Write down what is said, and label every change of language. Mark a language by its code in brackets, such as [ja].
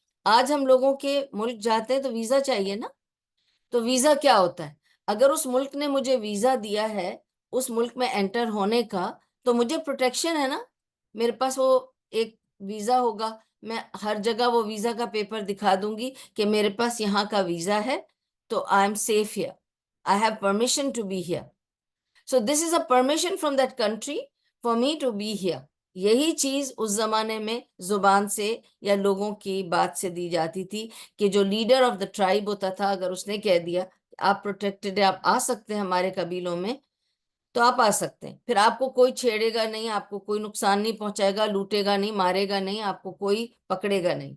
[ur] آج ہم لوگوں کے ملک جاتے ہیں تو ویزا چاہیے نا. تو ویزا کیا ہوتا ہے؟ اگر اس ملک نے مجھے ویزا دیا ہے اس ملک میں انٹر ہونے کا، تو مجھے پروٹیکشن ہے نا. میرے پاس وہ ایک ویزا ہوگا، میں ہر جگہ وہ ویزا کا پیپر دکھا دوں گی کہ میرے پاس یہاں کا ویزا ہے، تو [en] I am safe here, I have permission to be here. So this is a permission from that country for me to be here. [ur] یہی چیز اس زمانے میں زبان سے یا لوگوں کی بات سے دی جاتی تھی کہ جو لیڈر آف دا ٹرائب ہوتا تھا، اگر اس نے کہہ دیا آپ پروٹیکٹڈ ہیں، آپ آ سکتے ہیں ہمارے قبیلوں میں، تو آپ آ سکتے ہیں. پھر آپ کو کوئی چھیڑے گا نہیں، آپ کو کوئی نقصان نہیں پہنچائے گا، لوٹے گا نہیں، مارے گا نہیں، آپ کو کوئی پکڑے گا نہیں.